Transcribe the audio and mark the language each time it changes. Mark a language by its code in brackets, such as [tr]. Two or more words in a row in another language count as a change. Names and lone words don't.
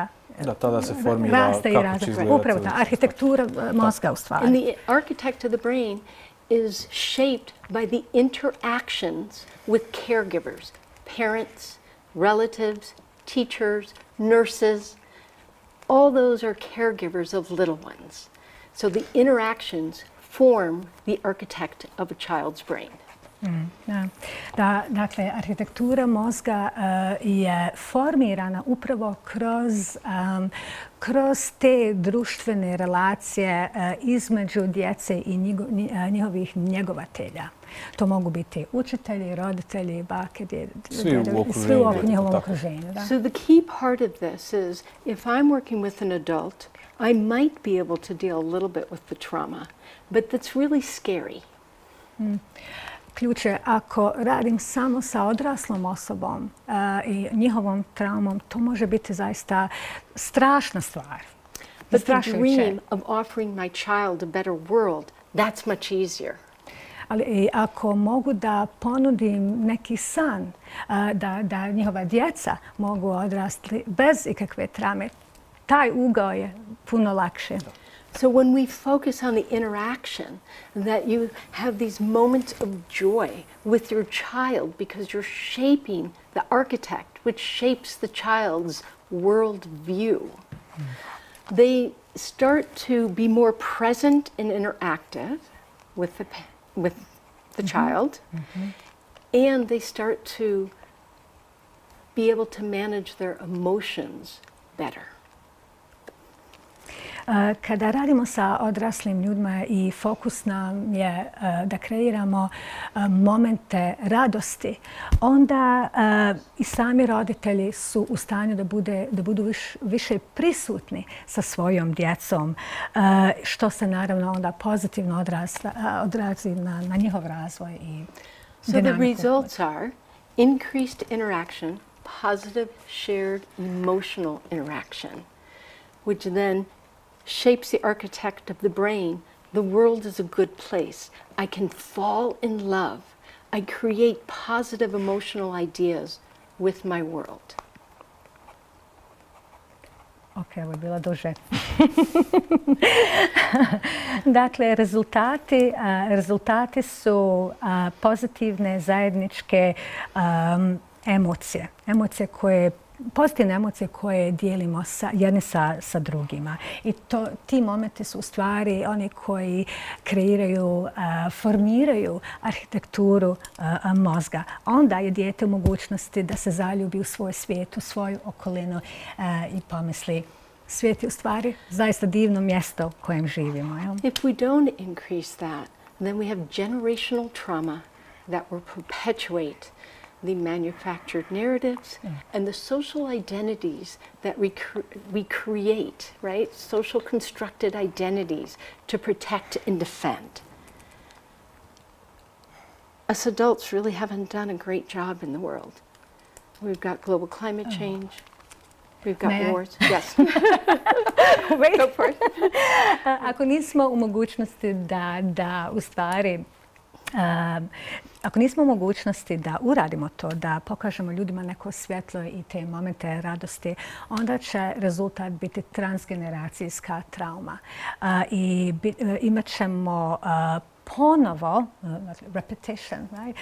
[bs] Da, tada se formira kako će izgledati. Upravo ta arhitektura mozga u stvari. [en] And the architect of the brain is shaped by the interactions with caregivers, parents, relatives, teachers, nurses. All those are caregivers of little ones. So the interactions form the architect of a child's brain. [bs] Dakle, arhitektura mozga je formirana upravo kroz te društvene relacije između djece i njihovih njegovatelja. To mogu biti učitelji, roditelji, bake, svi u njihovom okruženju. [en] So the key part of this is if I'm working with an adult, I might be able to deal a little bit with the trauma, but that's really scary. [bs] Ključ je, ako radim samo sa odraslom osobom i njihovom traumom, to može biti zaista strašna stvar. [en] But the dream of offering my child a better world, that's much easier. [bs] Ali ako mogu da ponudim neki san, da njihova djeca mogu odrasti bez ikakve traume, taj ugao je puno lakše. [en] So when we focus on the interaction, that you have these moments of joy with your child because you're shaping the architect, which shapes the child's world view. They start to be more present and interactive with the child, and they start to be able to manage their emotions better. [bs] Kada radimo sa odraslim ljudima i fokus nam je da kreiramo momente radosti, onda i sami roditelji su u stanju da budu više prisutni sa svojom djecom, što se naravno onda pozitivno odrazi na njihov razvoj i [en] So the results are increased interaction, positive shared emotional interaction, which then shapes the architect of the brain. The world is a good place. I can fall in love. I create positive emotional ideas with my world. [bs] Ok, ovo je bilo duže. Dakle, rezultati su pozitivne zajedničke emocije. Pozitivne emocije koje dijelimo jedni sa drugima. I ti momenti su u stvari oni koji kreiraju, formiraju arhitekturu mozga. Onda je dijete u mogućnosti da se zaljubi u svoj svijet, u svoju okolinu i pomisli svijet je u stvari zaista divno mjesto u kojem živimo. [en] If we don't increase that, then we have generational trauma that will perpetuate the manufactured narratives and the social identities that we create, right? Social constructed identities to protect and defend. Us adults really haven't done a great job in the world. We've got global climate change. We've got wars. Yes. Go for it. [bs] Ako nismo u mogućnosti da u stvari Ako nismo u mogućnosti da uradimo to, da pokažemo ljudima neko svjetlo i te momente radosti, onda će rezultat biti transgeneracijska trauma. I imat ćemo ponovo, [en] repetition, right?